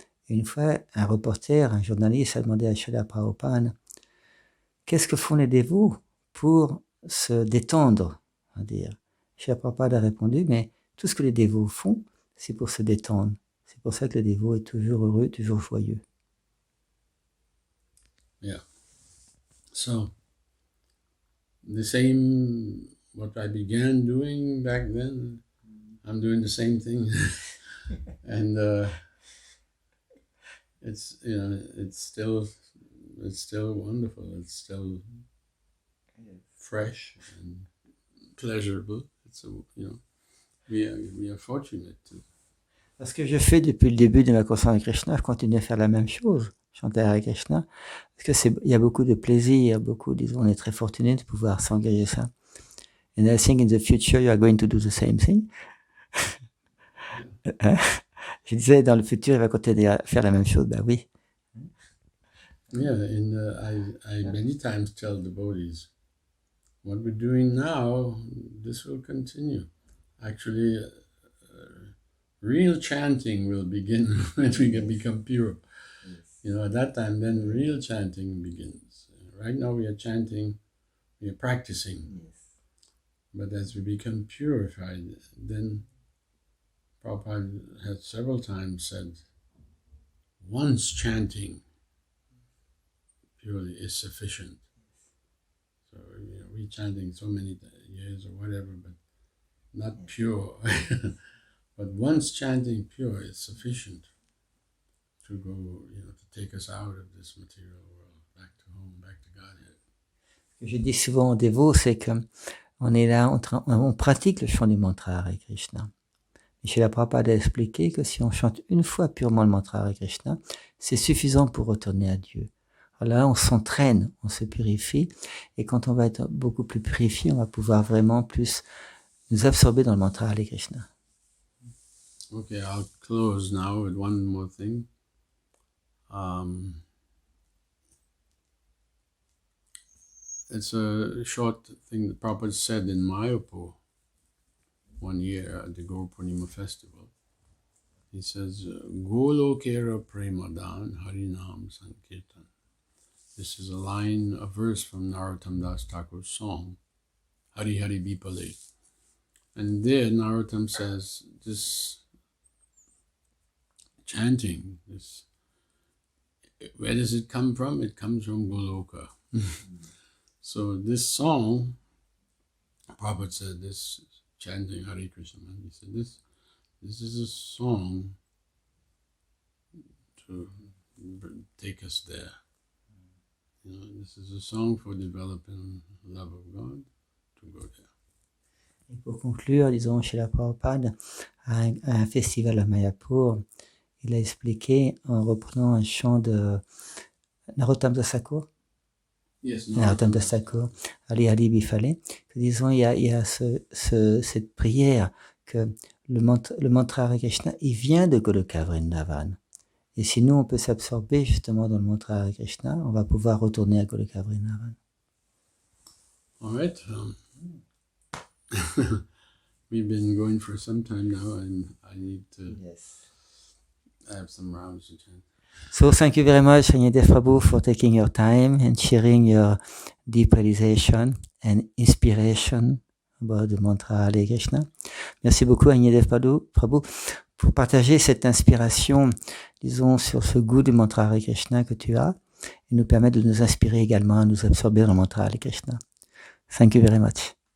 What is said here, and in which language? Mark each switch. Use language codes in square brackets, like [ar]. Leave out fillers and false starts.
[fr] Et une fois, un reporter, un journaliste a demandé à Srila Prabhupada, qu'est-ce que font les dévots pour se détendre, on va dire. Srila Prabhupada a répondu, mais tout ce que les dévots font, c'est pour se détendre. C'est pour ça que le dévot est toujours heureux, toujours joyeux. [en] Yeah. So, the same, what I began doing back then, I'm doing the same thing. And it's still wonderful. It's still fresh and pleasurable. We are fortunate to. [fr] Parce que je fais depuis le début de ma conscience avec Krishna, je continue à faire la même chose, chanter avec Krishna, parce que il y a beaucoup de plaisir, disons, on est très fortuné de pouvoir s'engager ça. [en] And I think in the future you are going to do the same thing. [fr] Je disais, dans le futur, il va continuer à faire la même chose, ben oui. [en] Yeah, I many times tell devotees, what we're doing now, this will continue. Actually, real chanting will begin when we can become pure. Yes. At that time, then real chanting begins. Right now we are chanting, we are practicing. Yes. But as we become purified, then Prabhupada has several times said, once chanting purely is sufficient. So, we chanting so many years or whatever, but not pure. But once chanting pure is sufficient to go, to take us out of this material world, back to home, back to Godhead. [fr] que je dis souvent aux dévots, c'est que on est là, on pratique le chant du mantra Hare Krishna. Et Srila Prabhupada a expliqué que si on chante une fois purement le mantra Hare Krishna, c'est suffisant pour retourner à Dieu. Alors là, on s'entraîne, on se purifie, et quand on va être beaucoup plus purifié, on va pouvoir vraiment plus nous absorber dans le mantra Hare Krishna. [en] Okay, I'll close now with one more thing. It's a short thing that Prabhupada said in Mayapur one year at the Gaur Purnima festival. He says, Golokera Premadan Harinam Sankirtan. This is a verse from Narottam Das Thakur's song, Hari Hari Bipale. And there Narottam says, this chanting, where does it come from? It comes from Goloka. So this song, Prabhupada said, this chanting Hare Krishna, he said, this is a song to take us there. This is a song for developing love of God, to go there. [fr] Et pour conclure, disons, Srila Prabhupada, à un festival à Mayapur, il a expliqué en reprenant un chant de Narottam Das Thakur. [en] Yes, [fr] Narottam Das Thakur, Hari Hari Bipale, que disons, il y a cette prière que le mantra Hare Krishna, il vient de Goloka Vrindavan. Et si nous, on peut s'absorber justement dans le mantra Hare Krishna, on va pouvoir retourner à Goloka Vrindavan. [en] All right. We've been going for some time now, and I need to have some rounds to chant. So thank you very much, Anyadev Prabhu, for taking your time and sharing your deep realization and inspiration about the mantra Hare Krishna. [fr] Merci beaucoup, Anyadev Prabhu, pour partager cette inspiration, disons, sur ce goût du mantra Hare Krishna que tu as et nous permettre de nous inspirer également à nous absorber dans le mantra Hare Krishna. [en] Thank you very much.